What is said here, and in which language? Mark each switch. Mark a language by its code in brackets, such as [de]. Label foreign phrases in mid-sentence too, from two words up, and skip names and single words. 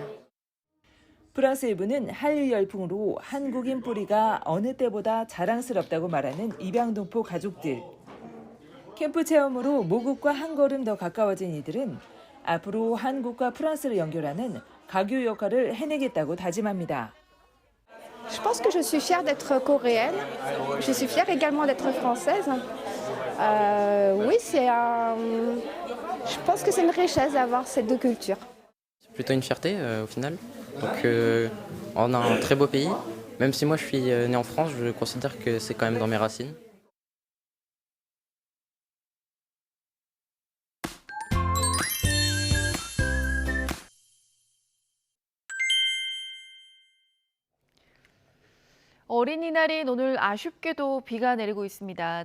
[ko] 프랑스 일부는 한류 열풍으로 한국인 뿌리가 어느 때보다 자랑스럽다고 말하는 입양동포 가족들. 캠프 체험으로 모국과 한 걸음 더 가까워진 이들은 앞으로 한국과 프랑스를 연결하는 가교 역할을 해내겠다고 다짐합니다. [fr] Je pense que je suis fière d'être coréenne. Je suis fière également d'être française. Oui, je pense que c'est une richesse d'avoir ces deux cultures. C'est plutôt une fierté au final. Donc on a un très beau pays. Même si moi je suis né en France, je considère que c'est quand même dans mes racines. [ko] 어린이날인 오늘 아쉽게도 비가 내리고 있습니다.